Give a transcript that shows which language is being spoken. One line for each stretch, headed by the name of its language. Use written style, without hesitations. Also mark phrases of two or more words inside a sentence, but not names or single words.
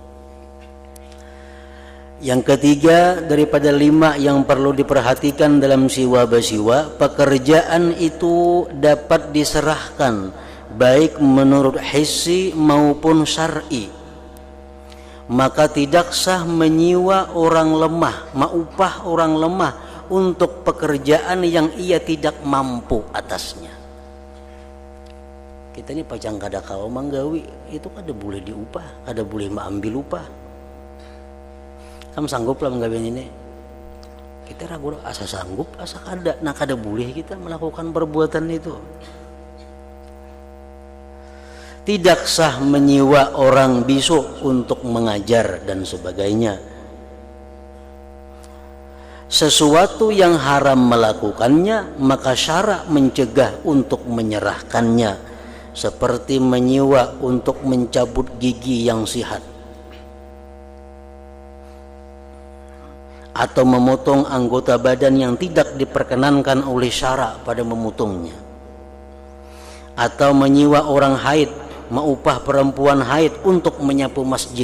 Indonesian: Yang ketiga daripada 5 yang perlu diperhatikan dalam siwa basiwa, pekerjaan itu dapat diserahkan baik menurut hissi maupun syar'i. Maka tidak sah menyewa orang lemah, maupah orang lemah untuk pekerjaan yang ia tidak mampu atasnya.
Banjar: Kita ini pacang kada kawa manggawi, itu kada boleh diupah, kada boleh mengambil upah. Kamu sanggup lah menggawian ini? Kita ragu asa sanggup, asa kada.
Indonesian: Nah, kada boleh kita melakukan perbuatan itu. Tidak sah menyewa orang bisu untuk mengajar dan sebagainya. Sesuatu yang haram melakukannya, maka syara mencegah untuk menyerahkannya, seperti menyewa untuk mencabut gigi yang sihat, atau memotong anggota badan yang tidak diperkenankan oleh syara pada memotongnya, atau menyewa orang haid, maupah perempuan haid untuk menyapu masjid.